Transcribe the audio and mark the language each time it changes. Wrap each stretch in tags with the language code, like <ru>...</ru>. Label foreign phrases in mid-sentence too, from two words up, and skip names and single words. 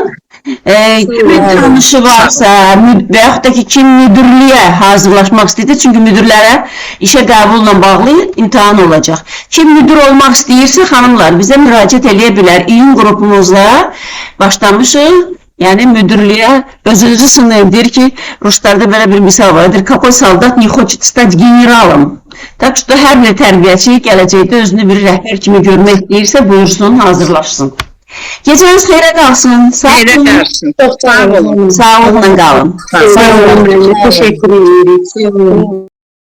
<az>Kimin tanışı varsa və yaxud da ki, kim müdürlüyə hazırlaşmaq istəyir, çünki müdürlərə işə qəbulla bağlı imtahan olacaq. Kim müdür olmaq istəyirsə, xanımlar, bizə müraciət eləyə bilər. İyun qrupumuzla başlamışıq. Yəni, müdürlüyə özünüzü sınayın, deyir ki, Ruslarda belə bir misal vardır,</az> <ru>какой солдат не хочет стать генералом. Так что,</ru> <az>hər bir tərbiyəçi gələcəkdə özünü bir rəhbər kimi görmək istəyirsə, buyursun, hazırlaşsın. Gecəniz xeyrə qalsın. Xeyrə qalsın. Çox sağ olun. Sağ olun qalın. Sağ olun. Təşəkkür edirik.</az>